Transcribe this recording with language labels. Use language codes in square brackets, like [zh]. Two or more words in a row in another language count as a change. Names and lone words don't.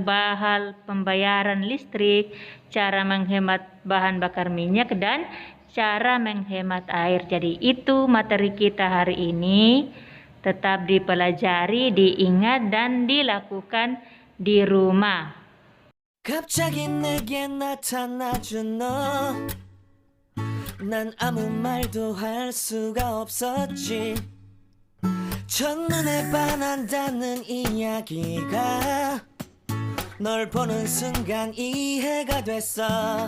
[id] mahal pembayaran listrik, cara menghemat bahan bakar minyak, dan cara menghemat air. Jadi itu materi kita hari ini. Tetap dipelajari, diingat, dan dilakukan di rumah. [ko] 갑자기 내게 나타나준 너, 난 아무 말도 할 수가 없었지. 첫눈에 반한다는 이야기가 널 보는 순간 이해가 됐어.